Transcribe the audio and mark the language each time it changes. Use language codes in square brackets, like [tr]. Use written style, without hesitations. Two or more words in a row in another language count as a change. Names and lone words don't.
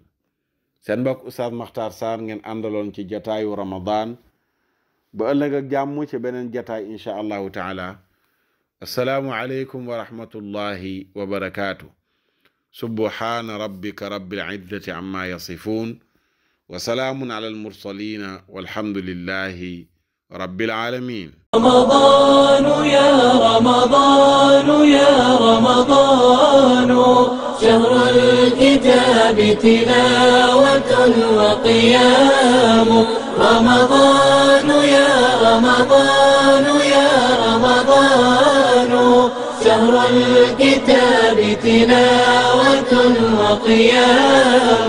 [wo] seen mbokk Oustaz Makhtar Sarr ngeen àndaloon ci jataayu Ramadan ba ëllëg ak jàmm ci beneen jataay [ar] إن شاء الله تعالى. السلام عليكم ورحمة الله وبركاته. سبحان ربك رب العزة عما يصفون وسلام على المرسلين والحمد لله رب العالمين. رمضان يا رمضان يا رمضان شهر الكتاب تلاوة وقيام. رمضان يا رمضان يا رمضان شهر الكتاب تلاوة وقيام.